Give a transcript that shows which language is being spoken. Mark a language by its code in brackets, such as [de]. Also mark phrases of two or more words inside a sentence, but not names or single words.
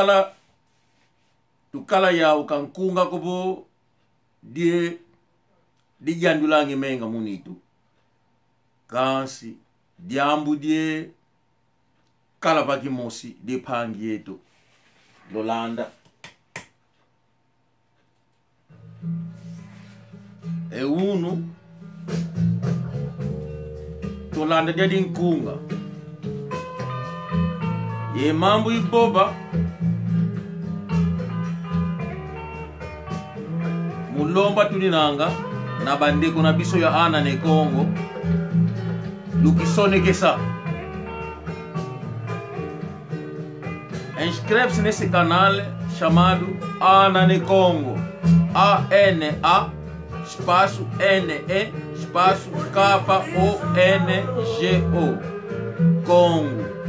[kg] tukala ya ukankunga kobo die di jandulangi menga munitu kansi diambu die kala baki mosi de pangi yetu lolanda unu tolanda jadi nkunga ye mambu iboba mulomba tuninanga na bandeko na biso ya ana ne Kongo lukisone kesa [pt] inscreve-se nesse canal chamado Ana ne Kongo, ANA espaço NE espaço KONGO Congo.